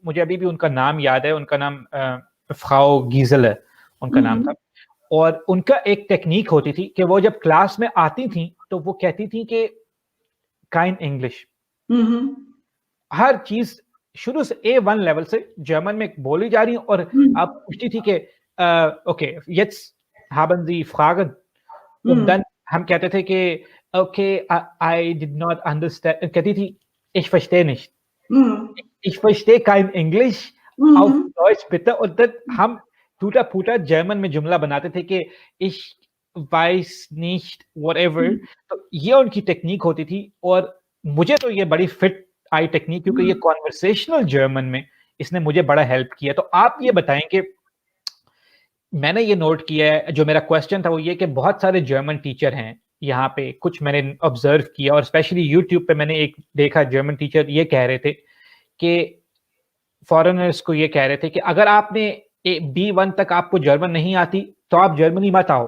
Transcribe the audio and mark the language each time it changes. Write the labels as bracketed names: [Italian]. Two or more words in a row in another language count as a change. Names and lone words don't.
[Hindi] मुझे अभी भी उनका नाम याद है, उनका नाम फ्राउ गीज़लर उनका नाम था। और उनका एक टेक्नीक होती थी कि वो जब क्लास में आती थीं, तो वो कहती थीं कि [German] kein Englisch. हुँ, हुँ। [Hindi] हर चीज शुरू से A1 लेवल से जर्मन में बोली जा रही है और हुँ, आप पूछती थी कि ओके [German] jetzt haben Sie Fragen und हुँ, dann [Hindi] हम कहते थे कि ओके [English] I did not understand, [Hindi] कहती थी [German] ich verstehe nicht, हुँ, ich verstehe kein Englisch, हुँ, auf हुँ, Deutsch bitte, [Hindi] और then हम टूटा फूटा जर्मन में जुमला बनाते थे कि [German] ich weiß nicht [Hindi] whatever। हुँ, तो ये उनकी टेक्निक होती थी और मुझे तो ये बड़ी फिट आई टेक्निक, क्योंकि ये हुँ। [English] conversational German [Hindi] में इसने मुझे बड़ा हेल्प किया। तो आप ये बताएं कि मैंने ये नोट किया है, जो मेरा क्वेश्चन था वो ये कि बहुत सारे [English] German teacher [Hindi] हैं यहाँ पे, कुछ मैंने ऑब्जर्व किया और स्पेशली यूट्यूब पे मैंने एक देखा [English] German teacher [Hindi] ये कह रहे थे कि फॉरेनर्स को ये कह रहे थे कि अगर आपने B1 तक आपको जर्मन नहीं आती तो आप जर्मनी मत आओ।